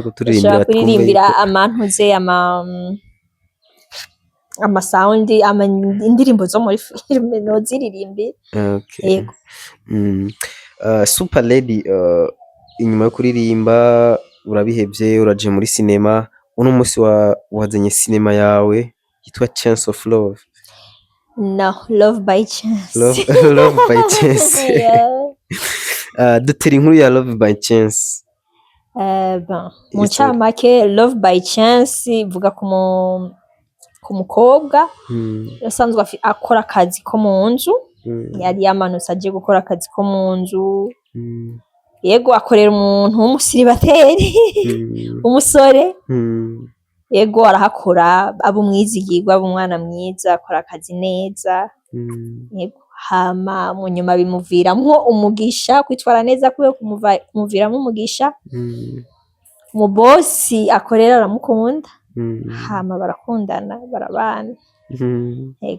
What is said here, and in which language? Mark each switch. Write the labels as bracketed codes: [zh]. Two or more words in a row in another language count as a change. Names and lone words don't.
[rn] kuririmbira amantuze ama sound indirimbo zo muri filme no ziririmbira yego super lady inyuma yo kuririmba urabihevye uraje muri sinema uno munsi wazanye sinema yawe yitwa Chance of Love. [en] No, Love by Chance. Love by Chance. [rn] Dutera inkuru ya Love by Chance. Bon, mu ncamake Love by Chance ivuga ku mukobwa yasanzwe akora akazi ko mu nzu yari yamanutse aje gukora akazi ko mu nzu yego akorera umuntu w'umusiribateri umusore yego arahakora abo mwizigirwa abo umwana mwiza akora akazi neza yego hama mu nyuma bimuviramwo umugisha kwitwara neza kwe kumuviramo umugisha mu bosi akorera aramukunda hama barakundana barabana yego